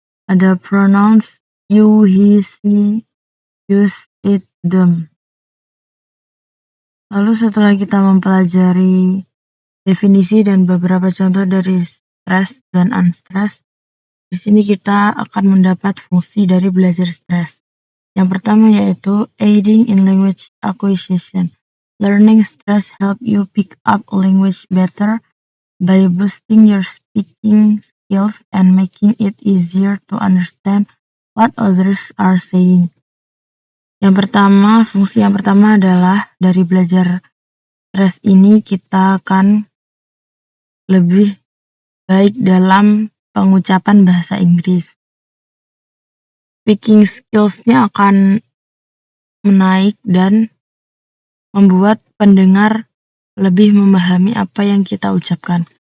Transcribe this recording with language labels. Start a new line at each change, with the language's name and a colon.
English: Ada pronouns you, he, she, use, it, them.
Indonesian: Lalu setelah kita mempelajari definisi dan beberapa contoh dari stress dan unstress, di sini kita akan mendapat fungsi dari belajar stres. Yang pertama yaitu
English: aiding in language acquisition. Learning stress help you pick up language better by boosting your speaking skills and making it easier to understand what others are saying.
Indonesian: Fungsi yang pertama adalah dari belajar stres ini kita akan lebih baik dalam pengucapan bahasa Inggris. Speaking skills-nya akan menaik dan membuat pendengar lebih memahami apa yang kita ucapkan.